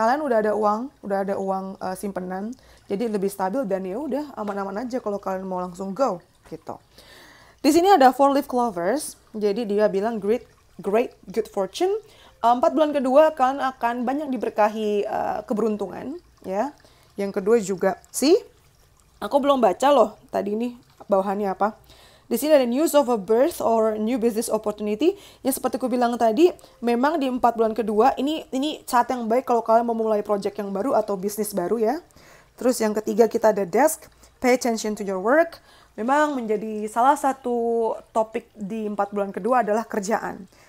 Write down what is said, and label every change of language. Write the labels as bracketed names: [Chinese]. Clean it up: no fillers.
[Indonesian] Kalian udah ada uang simpenan, jadi lebih stabil dan ya udah aman-aman aja kalau kalian mau langsung go gitu. Di sini ada 4-leaf clovers, jadi dia bilang [English] great good fortune. [Indonesian] 4 bulan kedua kalian akan banyak diberkahi keberuntungan ya. Yang kedua juga aku belum baca loh tadi ini bawahannya apa. Di sini ada [English] news of a birth or new business opportunity. [Indonesian] Yang seperti aku bilang tadi, memang di 4 bulan kedua ini saat yang baik kalau kalian mau memulai project yang baru atau bisnis baru ya. Terus yang ketiga kita ada desk, [English] pay attention to your work. [Indonesian] Memang menjadi salah satu topik di 4 bulan kedua adalah kerjaan.